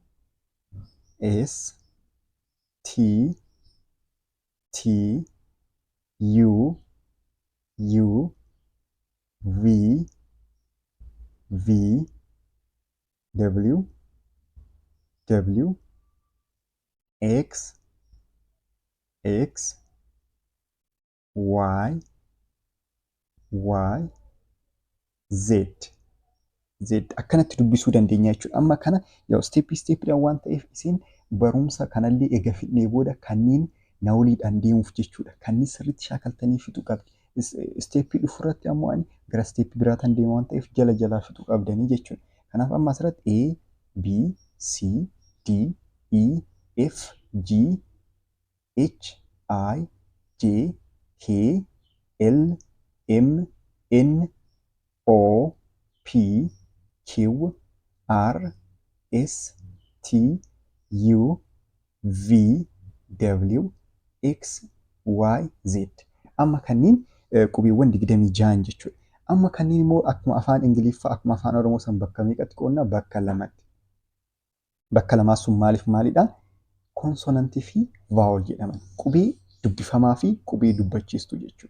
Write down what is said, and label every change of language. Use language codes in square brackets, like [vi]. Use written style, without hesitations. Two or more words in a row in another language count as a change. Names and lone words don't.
[om] T U V W X Y Z akkanatti dubbisuu dandeenya jechuudha. Amma kana isteeppiidhaan waan ta'eef isin barumsa kanallee eega fidnee booda kanneen na waliidhaan deemuuf jechuudha. Kanneen sirriitti shaakaltanii fixuu qabdi. Isteeppii dhufurratti ammoo ani gara isteeppii biraataan deema waan ta'eef jalaa fixuu qabdanii jechuudha. Kanaaf amma asirratti A, B, C, D, E, F, G, H, I, J, K, L, M, N, O, P, Q, R, S, T, U, V, W, X, Y, Z. Amma kanneen qubeewwan 26 jechuudha. Amma kanneen immoo akkuma afaan Ingiliffaa akkuma afaan Oromoo san bakka meeqatti qoodna? Bakka lamatti. Bakka lamaa sun maalidhaa? Konsonantii fi vaawol jedhaman. Qubee dubbifamaa fi qubee dubbachiistuu jechuudha.